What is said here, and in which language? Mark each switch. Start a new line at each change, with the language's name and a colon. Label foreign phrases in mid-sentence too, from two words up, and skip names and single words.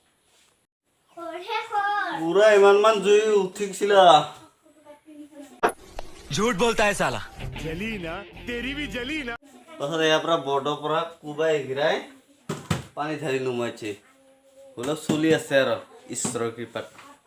Assamese: পুৰা ইমানমান জুই উঠিছিলা।
Hindi: झूठ बोलता है साला। जली ना तेरी भी जली ना।
Assamese: পাছত ইয়াৰ পৰা বৰ্ডৰ পৰা কোবাই ঘিৰাই পানী ঢালি নুমাইছে। হ'লেও চলি আছে আৰু ঈশ্বৰৰ কৃপাত।